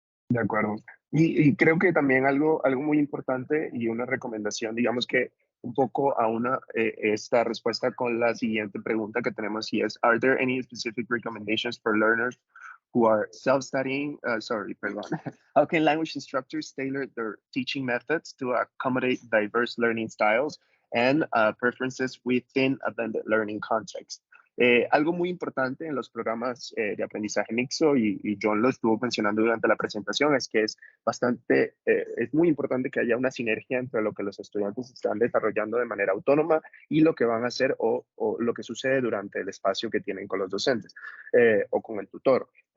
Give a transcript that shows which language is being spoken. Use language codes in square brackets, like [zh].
[es] De acuerdo. Y creo que también algo muy importante y una recomendación, digamos que un poco a esta respuesta con la siguiente pregunta que tenemos y es, ¿Are there any specific recommendations for learners who are self-studying? Perdón. [en] How can language instructors tailor their teaching methods to accommodate diverse learning styles and preferences within a blended learning context? [es] Algo muy importante en los programas de aprendizaje mixto, y John lo estuvo mencionando durante la presentación, es que es muy importante que haya una sinergia entre lo que los estudiantes están desarrollando de manera autónoma y lo que van a hacer o lo que sucede durante el espacio que tienen con los docentes o con el tutor.